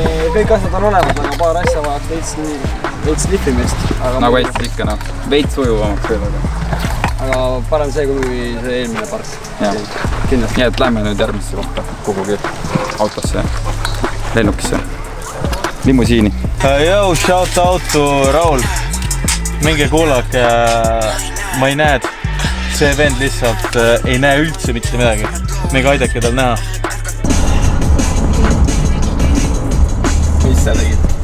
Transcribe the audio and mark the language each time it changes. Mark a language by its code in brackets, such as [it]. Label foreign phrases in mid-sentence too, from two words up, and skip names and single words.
[et] Kõik asjad on olemas, aga paar asja vajaks veits lihvimist. Nagu Eestis ikka, noh. Veits ujuvamaks võib-olla. Aga parem see kui see eelmine park. Kindlasti. Nii et lähme nüüd järgmisse kohta kuhugi autosse, lennukisse, limusiini. [en] Yo, shout out to Raul. [et] Minge kuulake, ma ei näe, see vend lihtsalt ei näe üldse mitte midagi. Minge aidake tal näha. Mis sa tegid?